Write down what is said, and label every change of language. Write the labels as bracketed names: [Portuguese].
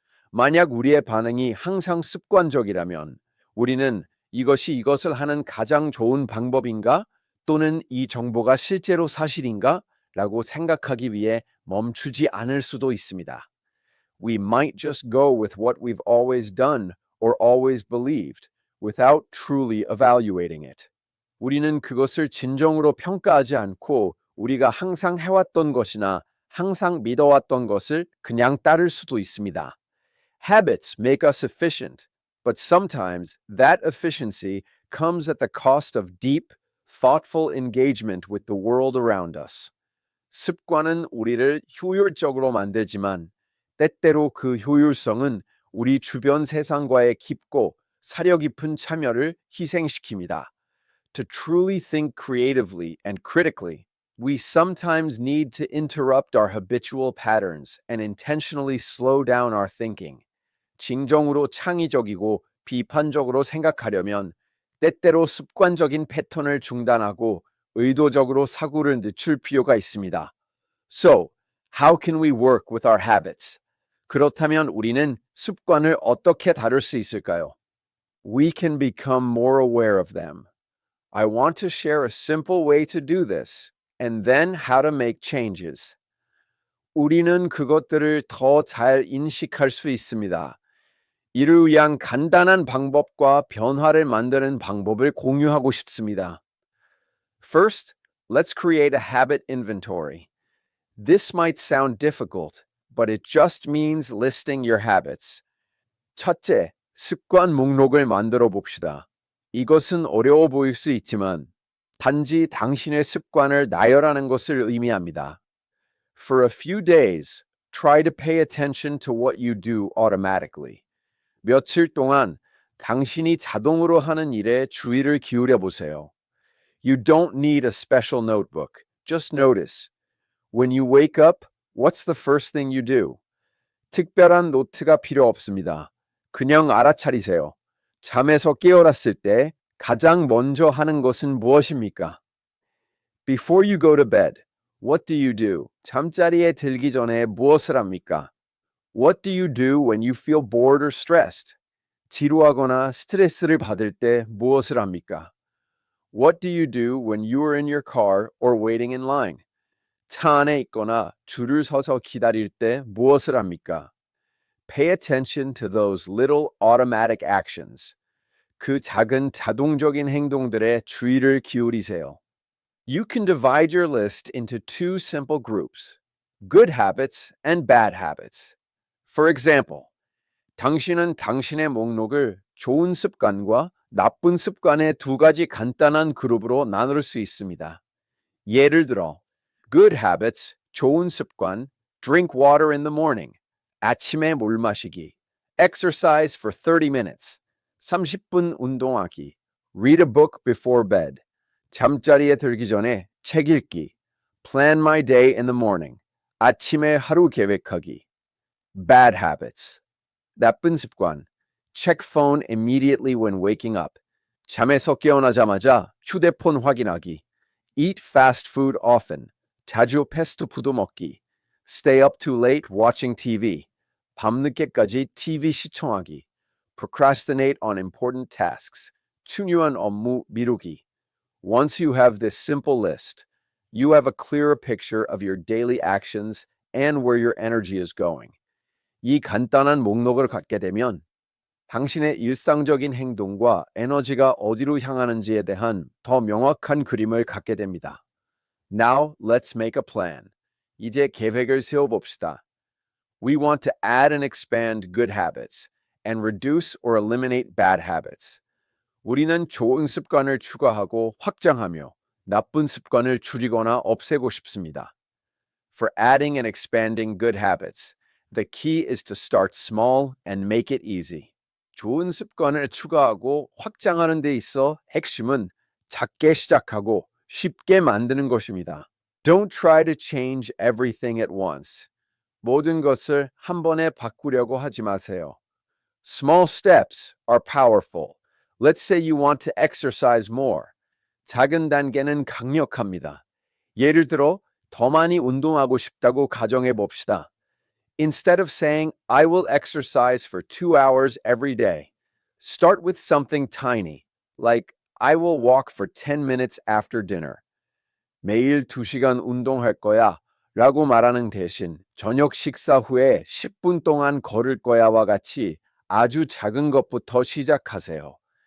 [Korean] 만약 우리의 반응이 항상 습관적이라면 우리는 이것이 이것을 하는 가장 좋은 방법인가? 또는 이 정보가 실제로 사실인가? 라고 생각하기 위해 멈추지 않을 수도 있습니다. [English] We might just go with what we've always done or always believed without truly evaluating it. [Korean] 우리는 그것을 진정으로 평가하지 않고 우리가 항상 해왔던 것이나 항상 믿어왔던 것을 그냥 따를 수도 있습니다. [English] Habits make us efficient, but sometimes that efficiency comes at the cost of deep, thoughtful engagement with the world around us. [Korean] 습관은 우리를 효율적으로 만들지만 때때로 그 효율성은 우리 주변 세상과의 깊고 사려 깊은 참여를 희생시킵니다. [English] To truly think creatively and critically, we sometimes need to interrupt our habitual patterns and intentionally slow down our thinking. [Korean] 진정으로 창의적이고 비판적으로 생각하려면 때때로 습관적인 패턴을 중단하고 의도적으로 사고를 늦출 필요가 있습니다. [English] So, how can we work with our habits? [Korean] 그렇다면 우리는 습관을 어떻게 다룰 수 있을까요? [English] We can become more aware of them. I want to share a simple way to do this, and then how to make changes. [Korean] 우리는 그것들을 더 잘 인식할 수 있습니다. 이를 위한 간단한 방법과 변화를 만드는 방법을 공유하고 싶습니다. [English] First, let's create a habit inventory. This might sound difficult, but it just means listing your habits. [Korean] 첫째, 습관 목록을 만들어 봅시다. 이것은 어려워 보일 수 있지만 단지 당신의 습관을 나열하는 것을 의미합니다. [English] For a few days, try to pay attention to what you do automatically. [Korean] 며칠 동안 당신이 자동으로 하는 일에 주의를 기울여 보세요. [English] You don't need a special notebook. Just notice. When you wake up, what's the first thing you do? [Korean] 특별한 노트가 필요 없습니다. 그냥 알아차리세요. 잠에서 깨어났을 때 가장 먼저 하는 것은 무엇입니까? [English] Before you go to bed, what do you do? [Korean] 잠자리에 들기 전에 무엇을 합니까? [English] What do you do when you feel bored or stressed? [Korean] 지루하거나 스트레스를 받을 때 무엇을 합니까? [English] What do you do when you are in your car or waiting in line? [Korean] 차 안에 있거나 줄을 서서 기다릴 때 무엇을 합니까? [English] Pay attention to those little automatic actions. [Korean] 그 작은 자동적인 행동들에 주의를 기울이세요. [English] You can divide your list into two simple groups, good habits and bad habits. For example, [Korean] 당신은 당신의 목록을 좋은 습관과 나쁜 습관의 두 가지 간단한 그룹으로 나눌 수 있습니다. 예를 들어, [English] good habits, [Korean] 좋은 습관, [English] drink water in the morning, [Korean] 아침에 물 마시기, [English] exercise for 30 minutes, [Korean] 30분 운동하기, [English] read a book before bed, [Korean] 잠자리에 들기 전에 책 읽기, [English] plan my day in the morning, [Korean] 아침에 하루 계획하기. [English] Bad habits, [Korean] 나쁜 습관, [English] check phone immediately when waking up, [Korean] 잠에서 깨어나자마자 휴대폰 확인하기, [English] eat fast food often, [Korean] 자주 패스트푸드 먹기, [English] stay up too late watching TV, [Korean] 밤늦게까지 TV 시청하기, [English] procrastinate on important tasks, [Korean] 중요한 업무 미루기. [English] Once you have this simple list, you have a clearer picture of your daily actions and where your energy is going. [Korean] 이 간단한 목록을 갖게 되면 당신의 일상적인 행동과 에너지가 어디로 향하는지에 대한 더 명확한 그림을 갖게 됩니다. [English] Now, let's make a plan. [Korean] 이제 계획을 세워봅시다. [English] We want to add and expand good habits and reduce or eliminate bad habits. [Korean] 우리는 좋은 습관을 추가하고 확장하며 나쁜 습관을 줄이거나 없애고 싶습니다. [English] For adding and expanding good habits, the key is to start small and make it easy. [Korean] 좋은 습관을 추가하고 확장하는 데 있어 핵심은 작게 시작하고 쉽게 만드는 것입니다. [English] Don't try to change everything at once. [Korean] 모든 것을 한 번에 바꾸려고 하지 마세요. [English] Small steps are powerful. Let's say you want to exercise more. [Korean] 작은 단계는 강력합니다. 예를 들어 더 많이 운동하고 싶다고 가정해 봅시다. [English] Instead of saying, I will exercise for 2 hours every day, start with something tiny, like I will walk for 10 minutes after dinner. [Korean] 매일 2시간 운동할 거야 라고 말하는 대신 저녁 식사 후에 10분 동안 걸을 거야와 같이 아주 작은 것부터 시작하세요.